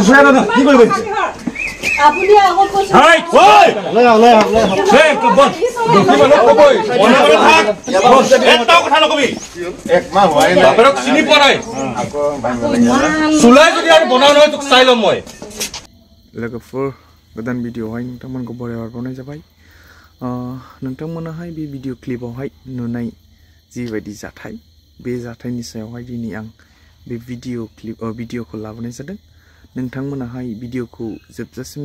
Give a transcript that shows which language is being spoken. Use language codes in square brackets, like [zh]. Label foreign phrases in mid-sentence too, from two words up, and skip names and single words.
[as] সুসয়া দাদা কি কৰিব আপুনি আগত কৈছে হাই লৈ সেই বল দেখিবলে কবই মনে থাক এটাও কথা নকবি এক মাহ হোৱাই নাই বাপৰক চিনি পোৱা নাই আকৌ চুলাই যদি আৰু বনাও নহয় তোক চাই লম মই [brx] लोगोफोर गोदान भिडिअ'आवहाय नोंथांमोनखौ बरायहर बावनाय जाबाय नोंथांमोनाहाय बे भिडिअ क्लिपआवहाय नुनाय जिबायदि जाथाय बे जाथायनि सायावहाय दिनै आं बे भिडिअ'खौ लाबोनाय जादों नोंथांमोनाहाय भिडिअ'खौ जोबजासिम